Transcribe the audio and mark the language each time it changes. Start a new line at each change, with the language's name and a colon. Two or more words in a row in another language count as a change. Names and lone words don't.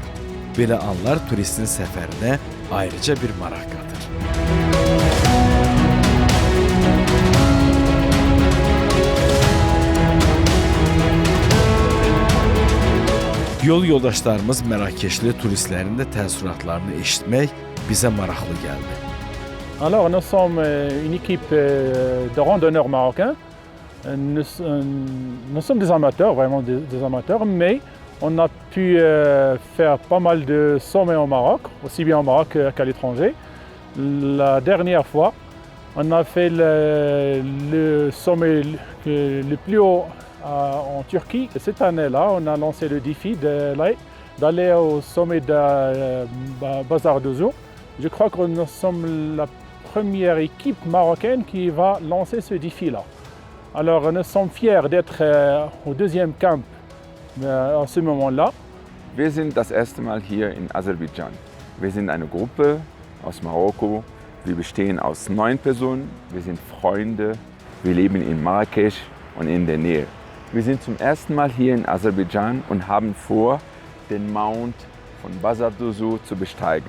Azerbaijani: Belə anlar turistin səfərinə ayrıca bir maraq qatır. Yol yoldaşlarımız Mərakeşli turistlərin də təəssüratlarını eşitmək bizə maraqlı gəldi.
French: Alors, nous sommes une équipe de randonneurs marocains. Nous sommes des amateurs, vraiment des amateurs, mais on a pu faire pas mal de sommets au Maroc, aussi bien au Maroc qu'à l'étranger. La dernière fois, on a fait le sommet le plus haut en Turquie. Cette année-là, on a lancé le défi d'aller au sommet de Bazardüzü. Je crois que nous sommes la première équipe marocaine qui va lancer ce défi-là. Alors nous sommes fiers d'être au deuxième camp à ce moment-là.
German: Wir sind das erste Mal hier in Aserbaidschan. Wir sind eine Gruppe aus Marokko. Wir bestehen aus 9 Personen. Wir sind Freunde. Wir leben in Marrakesch und in der Nähe. Wir sind zum ersten Mal hier in Aserbaidschan und haben vor, den Mount von Bazarduzu zu besteigen.